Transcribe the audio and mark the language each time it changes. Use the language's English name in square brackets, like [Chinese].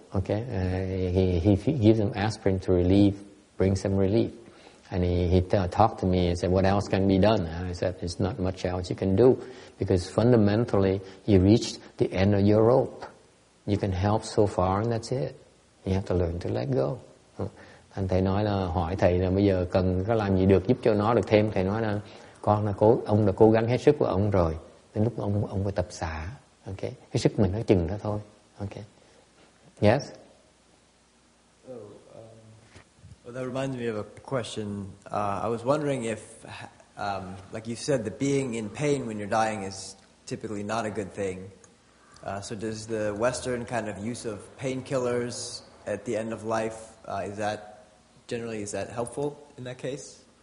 [English] Okay, he gives them aspirin to bring some relief. And he talked to me and said, what else can be done? And I said, there's not much else you can do because fundamentally you reached the end of your rope. You can help so far and that's it. You have to learn to let go. [Vietnamese] Anh thầy nói là hỏi thầy là bây giờ cần có làm gì được giúp cho nó được thêm. Thầy nói là ông đã cố gắng hết sức của ông rồi. Đến lúc ông phải tập xả. Okay, cái sức mình nó chừng đó thôi. [English] Okay. Yes. Well, that reminds me of a question. I was wondering if, like you said, the being in pain when you're dying is typically not a good thing. So does the Western kind of use of painkillers at the end of life, is that helpful in that case?